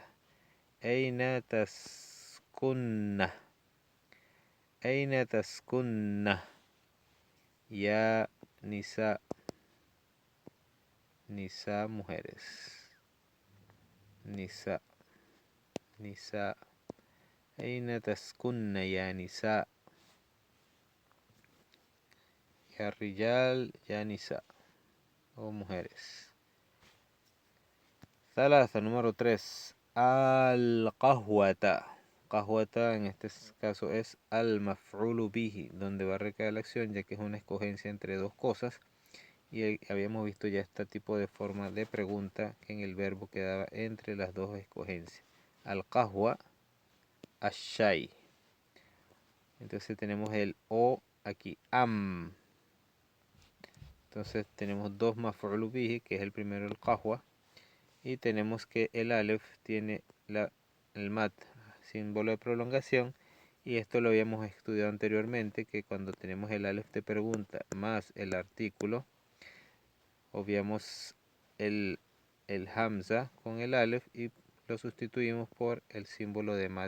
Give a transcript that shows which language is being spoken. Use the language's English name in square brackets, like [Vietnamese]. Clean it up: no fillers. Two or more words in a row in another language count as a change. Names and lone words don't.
[Arabic] أين تسكنّ. أين تسكنّ يا نساء. Nisa, mujeres. Nisa. أين تسكنّ يا نساء. يا رجال، يا نساء, o mujeres. ثلاثة, número 3. Al-qahwata. [Spanish] Qahwata en este caso es [Arabic] المفعولُ به, [Spanish] donde va a recaer la acción, ya que es una escogencia entre dos cosas. Y habíamos visto ya este tipo de forma de pregunta que en el verbo quedaba entre las dos escogencias. [Arabic] القهوة، الشاي. [Spanish] Entonces tenemos el o aquí, am. Entonces tenemos dos [Arabic] مفعول به, [Spanish] que es el primero el qahwa. Y tenemos que el alef tiene el mat, símbolo de prolongación, y esto lo habíamos estudiado anteriormente, que cuando tenemos el alef de pregunta más el artículo, obviamos el hamza con el alef y lo sustituimos por el símbolo de mat.